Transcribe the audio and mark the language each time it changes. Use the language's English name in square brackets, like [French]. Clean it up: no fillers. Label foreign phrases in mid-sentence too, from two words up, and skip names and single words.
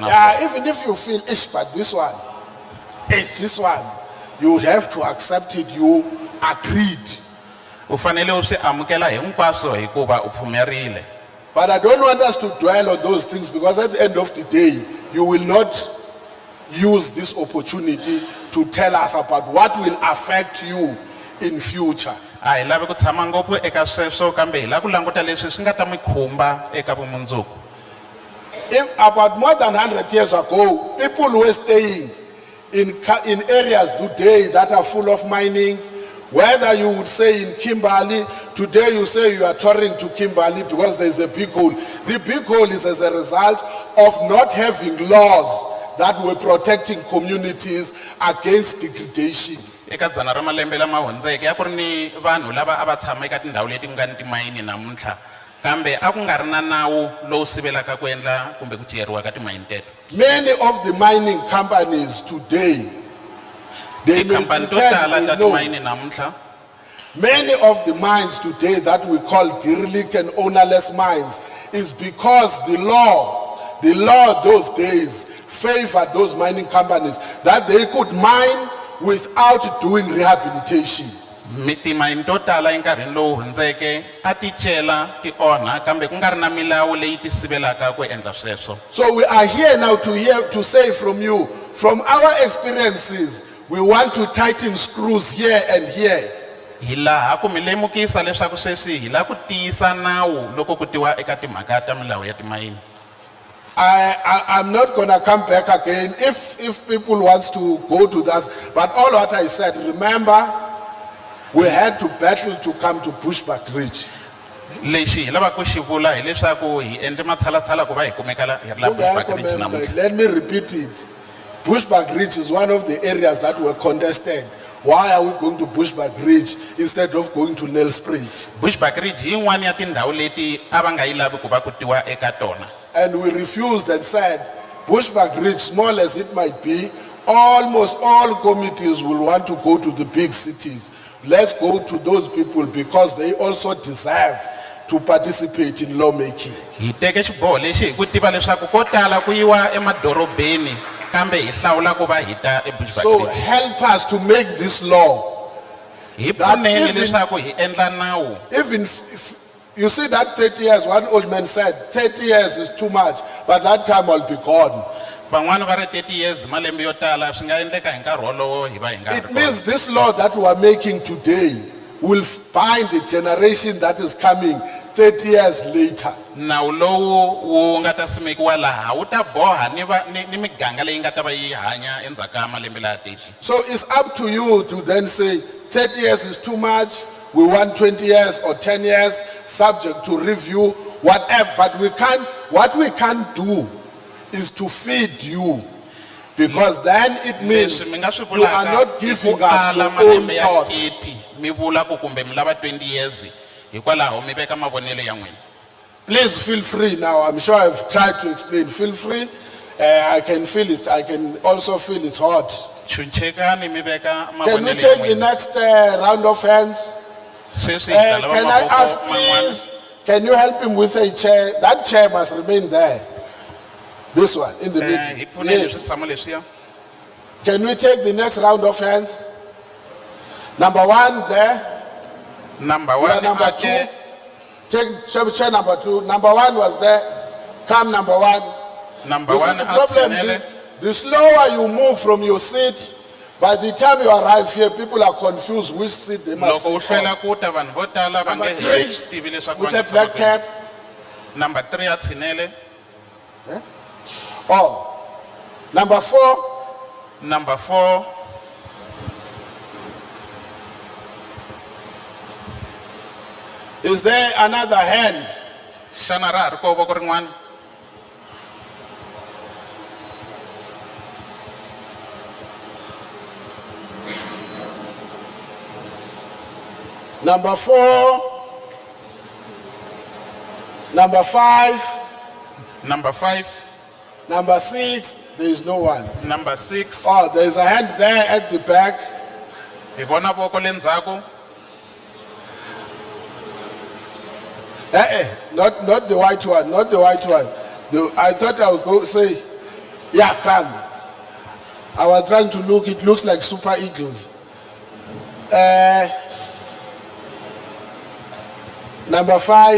[English] Yeah, even if you feel, but this one, you have to accept it. You agreed. [Tsonga] u fanele u swi amukela hinkwaswo hikuva u pfumerile. [English] But I don't want us to dwell on those things, because at the end of the day, you will not use this opportunity to tell us about what will affect you in future. [Tsonga] A hi lavi ku tshama ngopfu eka sweswo kambe hi lava ku languta leswi swi nga ta mi khumba eka vumundzuku. [English] About more than 100 years ago, people were staying in areas today that are full of mining. Whether you would say in Kimberley, today you say you are touring to Kimberley because there is the big hole. The big hole is as a result of not having laws that were protecting communities against degradation. [Tsonga] Eka dzana ra malembe lama hundzeke a ku ri ni vanhu lava a va tshama eka tindhawu leti ku nga ni timayini namuntlha kambe a ku nga ri na nawu lowu sivelaka ku endla kumbe ku ciyeriwa ka timayini teto. [English] Many of the mining companies today, they may [Tsonga] Tikhampani to [English] pretend [Tsonga] tala [English] they [Tsonga] ta [English] know. [Tsonga] timayini namuntlha [English] Many of the mines today that we call derelict and ownerless mines is because the law those days favored those mining companies that they could mine without doing rehabilitation. [Tsonga] timayini to tala enkarhini lowu hundzeke a ti cela ti onha kambe ku nga ri na milawu leyi ti sivelaka ku endla sweswo. [English] So we are here now to say from you, from our experiences, we want to tighten screws here and here. [Tsonga] Hi laha ku mi lemukisa leswaku sweswi hi lava ku tiyisa nawu loko ku tiwa eka timhaka ta milawu ya timayini. [English] I'm not going to come back again if people want to go to that. But all what I said, remember, we had to battle to come to Bushbuckridge. [Tsonga] Lexi hi lava ku xi vula hi leswaku hi endle matshalatshala ku va hi kumeka hi ri la Bushbuckridge namuntlha. [English] Let me repeat it. Bushbuckridge is one of the areas that were contested. Why are we going to Bushbuckridge instead of going to Nelspruit? [Tsonga] Bushbuckridge hi yin'wana ya tindhawu leti a va nga yi lavi ku va ku tiwa eka tona. [English] And we refused and said, Bushbuckridge, small as it might be, almost all committees will want to go to the big cities. Let's go to those people because they also deserve to participate in lawmaking. [Tsonga] Hi teke xiboho lexi hi ku tiva leswaku ko tala ku yiwa emadorobeni kambe hi hlawula ku va hi ta [English] So [Tsonga] eBushbuckridge. [English] help us to make this law. [Tsonga] Hi [English] that [Tsonga] pfuneni [English] even- [Tsonga] leswaku hi endla nawu. [English] Even if you see that 30 years, one old man said, 30 years is too much, but that time will be gone. [Tsonga] van'wani va ri 30 years malembe yo tala swi nga endleka hi nkarhi wolowo hi va hi nga ha [English] It [Tsonga] ri [English] means [Tsonga] kona. [English] this law that we are making today will bind the generation that is coming 30 years later. [Tsonga] nawu lowu wu nga ta simekiwa laha wu ta boha ni miganga leyi nga ta va yi hanya endzhaku ka malembe laha 30. [English] So it's up to you to then say 30 years is too much, we want 20 years or 10 years, subject to review, whatever. But what we can't do is to feed you. Because then it means [Tsonga] Leswi mi nga swi [English] you are [Tsonga] vulaka [English] not [Tsonga] i ku [English] giving us [Tsonga] ala [English] your own [Tsonga] malembe ya [English] thoughts. [Tsonga] 80 mi vula ku kumbe mi lava 20 years hikwalaho mi veka mavonelo ya n'wina. [English] Please feel free now. I'm sure I've tried to explain. Feel free. I can feel it. I can also feel it hot. [Tsonga] Chunchekani mi veka [English] Can we [Tsonga] mavonelo ya [English] take the [Tsonga] n'wina. [English] next round of hands? [Tsonga] Sweswi hi ta lava [English] Can I ask, [Tsonga] mavoko man'wana. [English] please, can you help him with a chair? That chair must remain there. This one, in the [Tsonga] Hi [English] middle. [Tsonga] pfuneni [English] Yes. [Tsonga] switshamo leswiya. [English] Can we take the next round of hands? Number one there. Number We are 1 number [Tsonga] ake [English] two. Take chair number two. Number one was there. Come number one. number You see 1 the problem, [Tsonga] atsenele. [English] the slower you move from your seat, by the time you arrive here, people are confused which seat they must [Tsonga] loko u [English] sit [Tsonga] hlwela [English] on. [Tsonga] ku ta vanhu vo tala va [English] Number [Tsonga] nge [English] three, [Tsonga] swi tivi leswaku [English] with [Tsonga] va [English] a [Tsonga] nge [English] black [Tsonga] tshama [English] cap. [Tsonga] kwini. Number 3 a tshinele. [English] Oh. Number four, Number 4 is there another hand? [Tsonga] xana ra ha ri koho voko rin'wana. [English] Number four, number five, Number 5 number six, there is no one. Number 6 Oh, there is a hand there at the back. [Tsonga] hi vona voko le ndzhaku. [English] Not the white one, not the white one. I thought I would go say, yeah, come. I was trying to look, it looks like Super Eagles. Number 5.